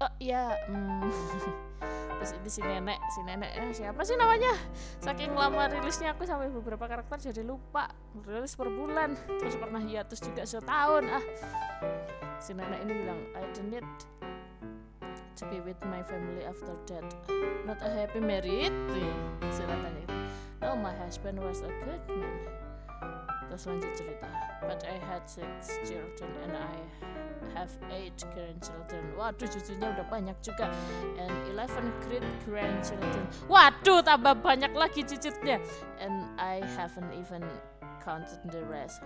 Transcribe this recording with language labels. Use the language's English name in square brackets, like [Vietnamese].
[Indonesian] Terus ini si nenek siapa sih namanya? Saking lama rilisnya aku sampai beberapa karakter jadi lupa. Rilis per bulan, terus pernah hiatus juga setahun. Si nenek ini bilang, [English] I don't need to be with my family after that. Not a happy married. [Indonesian] Tanya itu. [English] No, my husband was a good man. [Indonesian] Terus lanjut cerita. [English] But I had 6 children and I have 8 grandchildren. [Indonesian] Waduh, cucunya udah banyak juga. [English] And 11 great grandchildren. [Indonesian] Waduh, tambah banyak lagi cicitnya. [English] And I haven't even counted the rest.